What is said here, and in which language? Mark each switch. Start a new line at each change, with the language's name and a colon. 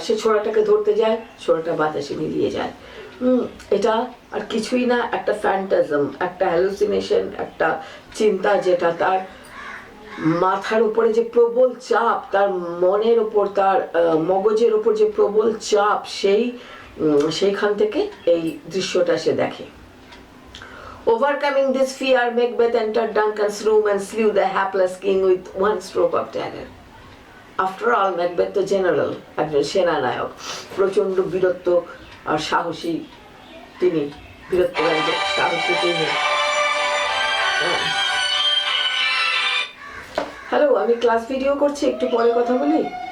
Bangla: সে ছোড়াটাকে ধরতে যায়, ছোড়াটা বাতাসে মিলিয়ে যায়। এটা আর কিছুই না, একটা ফ্যান্টাজম, একটা হ্যালুসিনেশন, একটা চিন্তা যেটা তার মাথার উপরে যে প্রবল চাপ, তার মনের উপর, তার মগজের উপর যে প্রবল চাপ, সেইখান থেকে এই দৃশ্যটা সে দেখে।
English: Overcoming this fear, Macbeth entered Duncan's room and slew the hapless king with one stroke of dagger. After all,
Bangla: Macbeth তো জেনারেল, একজন সেনানায়ক, প্রচন্ড বীরত্ব আর সাহসী তিনি, সাহসী তিনি। হ্যালো, আমি ক্লাস ভিডিও করছি, একটু পরে কথা বলি।